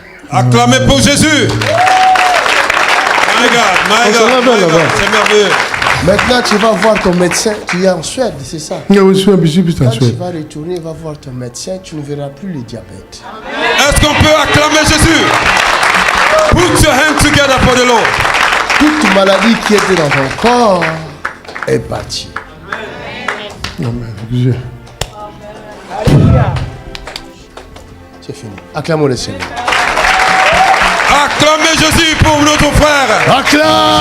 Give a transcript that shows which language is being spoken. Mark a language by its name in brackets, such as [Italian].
[French] Acclamez pour Jésus. [English] My God, [French] c'est merveilleux. Maintenant, tu vas voir ton médecin. Tu es en Suède, c'est ça? Oui, je suis en Quand tu Suède. vas retourner, va voir ton médecin, tu ne verras plus le diabète. Est-ce qu'on peut acclamer Jésus? [English] Put your hands together for the Lord. [French] Toute maladie qui était dans ton corps est partie. Amen. Dieu. C'est fini. Acclamons le Seigneur. Acclamez Jésus pour notre frère. Acclame.